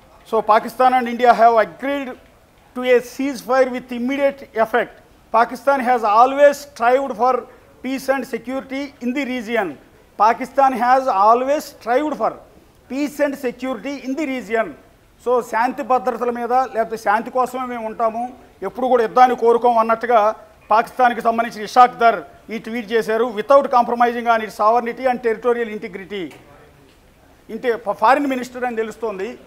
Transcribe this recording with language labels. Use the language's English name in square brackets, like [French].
[English] So Pakistan and India have agreed to a ceasefire with immediate effect. Pakistan has always strived for peace and security in the region. Pakistan has always strived for peace and security in the region. [Telugu] So శాంతి భద్రతల మీద లేకపోతే శాంతి కోసమే మేము ఉంటాము, ఎప్పుడు కూడా యుద్ధాన్ని కోరుకోం అన్నట్టుగా పాకిస్తాన్కి సంబంధించిన ఇషాక్ దర్ ఈ ట్వీట్ చేశారు. [English] Without compromising on its sovereignty and territorial integrity. [Telugu] Foreign minister అని తెలుస్తోంది.